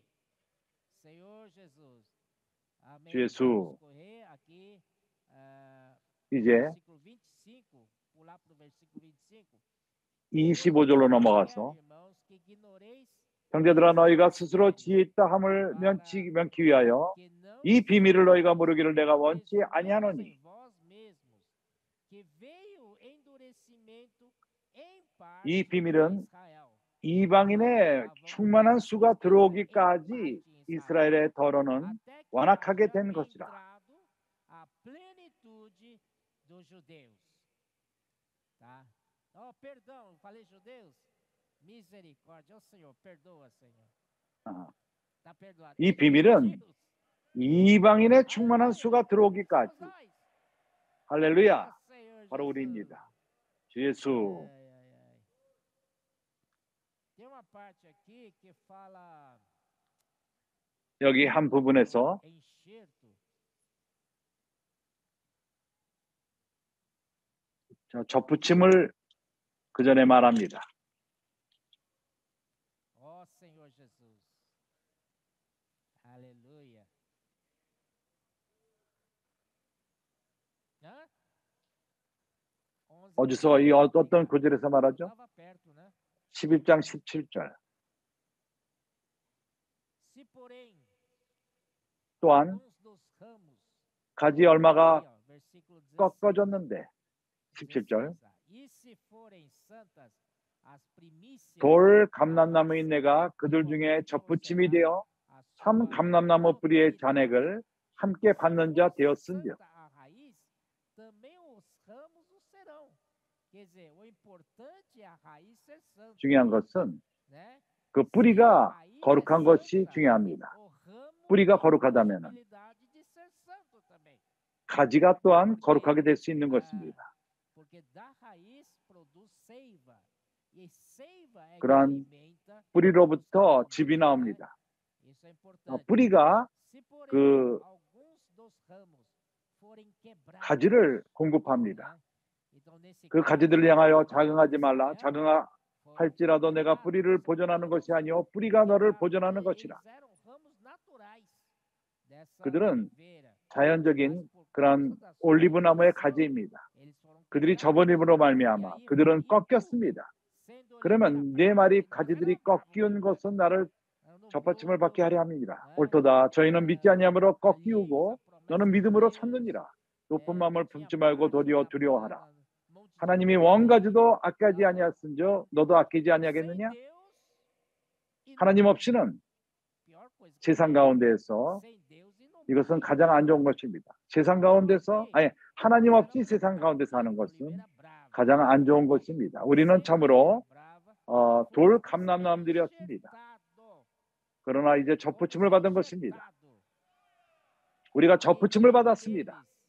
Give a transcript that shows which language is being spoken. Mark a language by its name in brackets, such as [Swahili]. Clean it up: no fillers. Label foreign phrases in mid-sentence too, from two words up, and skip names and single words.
[Korean] 주 예수, 이제 25절로 넘어가서 형제들아 너희가 스스로 지혜 있다 함을 면치 위하여 이 비밀을 너희가 모르기를 내가 원치 아니하노니 이 비밀은 이방인의 충만한 수가 들어오기까지 이스라엘의 더러는 완악하게 된 것이라. [Portuguese] a plenitude dos judeus. Tá? Oh, perdão, falei judeus? Misericórdia, Senhor, perdoa, Senhor. Tá perdoado. [Korean] 이 비밀은 이방인의 충만한 수가 들어오기까지, 할렐루야, 바로 우리입니다. 주 예수. [Portuguese] Tem uma parte aqui que fala [Korean] 여기 한 부분에서 [Portuguese] enxerto. [Korean] 접붙임을 그 전에 말합니다. [Portuguese] Ó Senhor Jesus. Aleluia. [Korean] 어디서 이 어떤 구절에서 말하죠? [Portuguese] Estava perto, né? [Korean] 11장 17절. [Portuguese] Se porém [Korean] 또한 [Portuguese] alguns dos ramos [Korean] 가지 얼마가 [Portuguese] Aí, ó, versículo 16. [Korean] 꺾어졌는데 17절. [Portuguese] E se forem santas as primícias [Korean] 돌 감람나무 인내가 그들 중에 접붙임이 되어 참 감람나무 뿌리의 잔액을 함께 받는 자 되었은즉. [Portuguese] santa a raiz, também os ramos o serão. Quer dizer, o importante é a raiz ser santa, [Korean] 중요한 것은 [Portuguese] né? [Korean] 그 뿌리가 거룩한 것이 중요합니다. [Portuguese] O ramo [Korean] 뿌리가 [Portuguese] tem [Korean] 거룩하다면 [Portuguese] possibilidade de ser santo também. [Korean] 가지가 또한 거룩하게 될 수 있는 것입니다. [Portuguese] Porque da raiz produz seiva. E seiva é que [Korean] 그러한 [Portuguese] alimenta [Korean] 뿌리로부터 즙이 나옵니다. [Portuguese] Isso é importante. [Korean] 뿌리가 [Portuguese] Se porém [Korean] 그 [Portuguese] alguns dos ramos forem quebrados, [Korean] 가지를 공급합니다. [Portuguese] né? Então, nesse [Korean] 그 [Portuguese] caso, [Korean] 가지들을 향하여 자긍하지 말라. [Portuguese] foram [Korean] 자긍할지라도 내가 뿌리를 보존하는 것이 아니요 뿌리가 너를 보존하는 [Portuguese] quebrados. [Korean] 것이라. [Portuguese] Eles eram ramos naturais dessa [Korean] 그들은 [Portuguese] oliveira. [Korean] 자연적인 [Portuguese] Mas por [Korean] 그런 [Portuguese] causa da sua [Korean] 올리브나무의 [Portuguese] orientação, [Korean] 가지입니다. [Portuguese] eles foram [Korean] 그들이 [Portuguese] quebrados. [Korean] 저버림으로 [Portuguese] E [Korean] 말미암아 [Portuguese] aí, [Korean] 그들은 [Portuguese] e tu, [Korean] 꺾였습니다. [Portuguese] sendo [Korean] 그러면 [Portuguese] oliveira [Korean] 내 [Portuguese] brava, [Korean] 말이 [Portuguese] ele não [Korean] 가지들이 [Portuguese] era bravo [Korean] 꺾이운 [Portuguese] mesmo, [Korean] 것은 나를 [Portuguese] era no [Korean] 접받침을 [Portuguese] broto, [Korean] 받게 하려 함이니라. [Portuguese] né? [Korean] 옳도다. 저희는 믿지 아니함으로 [Portuguese] Ali, [Korean] 꺾이우고 [Portuguese] a promessa [Korean] 너는 [Portuguese] de [Korean] 믿음으로 [Portuguese] Deus, [Korean] 섰느니라. 높은 [Portuguese] que [Korean] 마음을 [Portuguese] tinha [Korean] 품지 말고 [Portuguese] parte [Korean] 도리어 [Portuguese] na [Korean] 두려워하라. [Portuguese] plana, monte de [Korean] 하나님이 [Portuguese] oliveira, [Korean] 원가지도 아끼지 [Portuguese] ah, [Korean] 아니하였은저 너도 아끼지 [Portuguese] sem [Korean] 아니하겠느냐? [Portuguese] Deus e no [Korean] 하나님 [Portuguese] mundo. [Korean] 없이는 [Portuguese] Pior coisa que [Korean] 세상 [Portuguese] tem. [Korean] 가운데에서 [Portuguese] Sem Deus e no [Korean] 이것은 [Portuguese] mundo. [Korean] 가장 안 좋은 것입니다. 세상 가운데서 아니 하나님 없이 세상 가운데서 하는 것은 가장 안 좋은 것입니다. 우리는 참으로 돌 감람나무들이었습니다. 그러나 이제 접붙임을 받은 것입니다. 우리가 접붙임을 받았습니다.